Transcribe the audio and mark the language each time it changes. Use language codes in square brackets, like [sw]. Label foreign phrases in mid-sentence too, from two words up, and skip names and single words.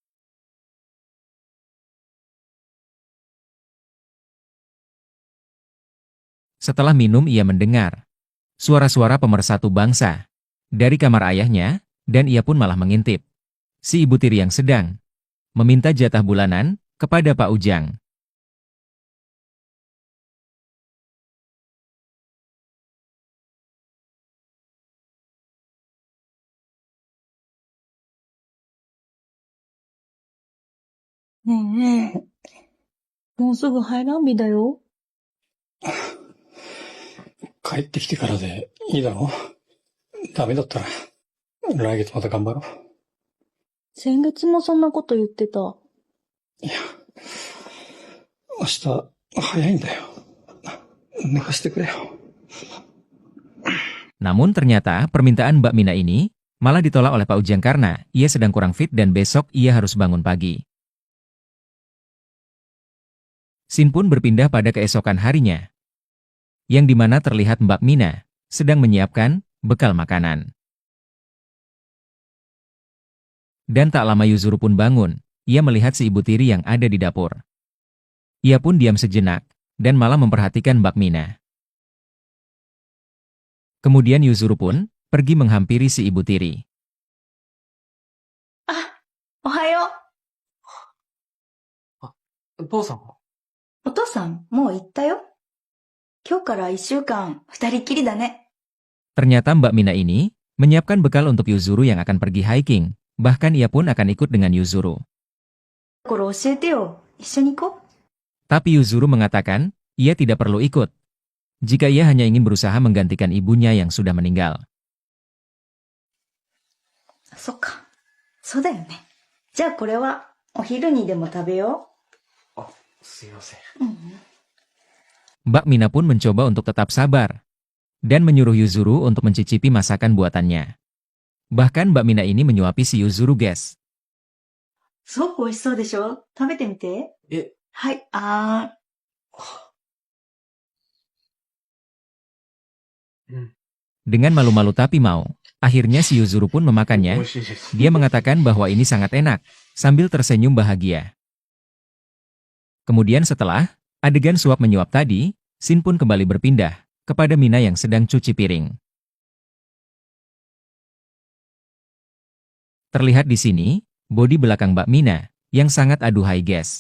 [id] Setelah minum ia mendengar suara-suara pemersatu bangsa dari kamar ayahnya, dan ia pun malah mengintip si ibu tiri yang sedang meminta jatah bulanan kepada Pak Ujang. [ja] ねえ、もうすぐ排卵日だよ。帰ってきてからでいいだろ？ダメだったら、来月また頑張ろう。先月もそんなこと言ってた。いや、明日早いんだよ。寝かしてくれよ。 [id] Namun ternyata permintaan Mbak Mina ini malah ditolak oleh Pak Ujang karena ia sedang kurang fit dan besok ia harus bangun pagi. Scene pun berpindah pada keesokan harinya, yang dimana terlihat Mbak Mina sedang menyiapkan bekal makanan. Dan tak lama Yuzuru pun bangun, ia melihat si ibu tiri yang ada di dapur. Ia pun diam sejenak, dan malah memperhatikan Mbak Mina. Kemudian Yuzuru pun pergi menghampiri si ibu tiri. [ja] Ohayo. 父さんは？お父さん、もう行ったよ。今日から1週間、二人きりだね。 [id] Ternyata Mbak Mina ini menyiapkan bekal untuk Yuzuru yang akan pergi hiking, bahkan ia pun akan ikut dengan Yuzuru. [ja] これ教えてよ。一緒に行こう。 [id] Tapi Yuzuru mengatakan, ia tidak perlu ikut, jika ia hanya ingin berusaha menggantikan ibunya yang sudah meninggal. [ja] そっか。そうだよね。じゃあこれは、お昼にでも食べよあ、すいません。う。 [id] Mbak Mina pun mencoba untuk tetap sabar, dan menyuruh Yuzuru untuk mencicipi masakan buatannya. Bahkan Mbak Mina ini menyuapi si Yuzuru, guys. [ja] すごく美味しそうでしょ？食べてみて。はい、 [id] Dengan malu-malu tapi mau, akhirnya si Yuzuru pun memakannya. [ja] 美味しいです。 [id] Dia mengatakan bahwa ini sangat enak, sambil tersenyum bahagia. Kemudian setelah adegan suap-menyuap tadi, scene pun kembali berpindah kepada Mina yang sedang cuci piring. Terlihat di sini, bodi belakang Mbak Mina yang sangat aduhai, guys.